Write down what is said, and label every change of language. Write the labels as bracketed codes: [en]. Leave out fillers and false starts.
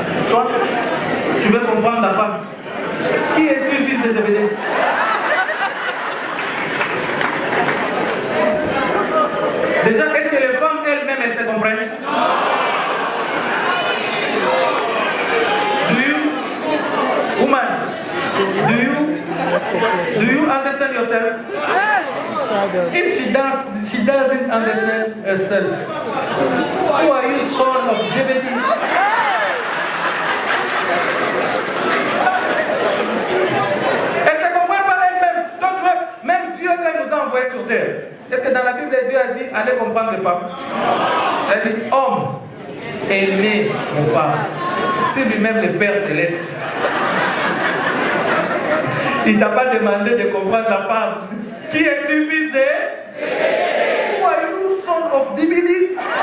[fr] Toi, tu veux comprendre la femme. Qui es-tu, fils de Zébédée? Déjà, est-ce que les femmes elles-mêmes, elles se comprennent? [en] Do you, woman, do you understand yourself? If she doesn't understand herself, who are you, son of David? [fr] Elle ne se comprend pas elle-même. Donc, tu vois, même Dieu, quand il nous a envoyés sur terre, est-ce que dans la Bible, Dieu a dit, allez comprendre les femmes? Elle dit, homme, aimez vos femmes. C'est lui-même le Père Céleste. Il ne t'a pas demandé de comprendre ta femme. Qui es-tu, fils de? [en] Who are you, son of Dibidi?